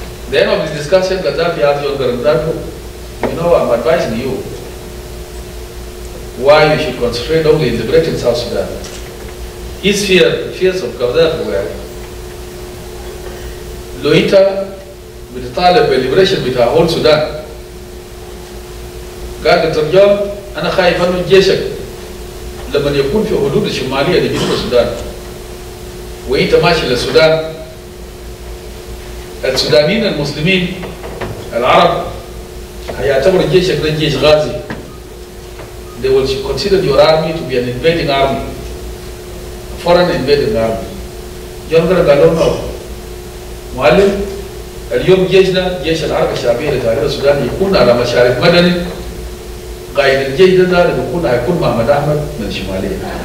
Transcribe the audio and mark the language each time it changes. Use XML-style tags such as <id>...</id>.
<en>The end of the discussion, Gaddafi asked John Garang that, I'm advising you why you should concentrate only in liberating South Sudan. His fears of Gaddafi were, Loita</en> <ar>بتطالب بالليبريشن بتاع</ar> <en>whole Sudan.</en> <ar>قال دكتور جون أنا خايف إنه جيشك لما يكون في حدود الشمالية لجنوب السودان وأنت ماشي للسودان، السودانيين المسلمين العرب هيعتبروا جيشك ده جيش غازي.</ar> <en>They will consider your army to be an invading army, a foreign invading army.</en> <ar>جون قال له نو معلم، اليوم جيشنا جيش الحركة الشعبية لتحرير السودان يكون على مشارف مدني، قائد الجيش ده هيكون محمد أحمد من الشمالية.</ar>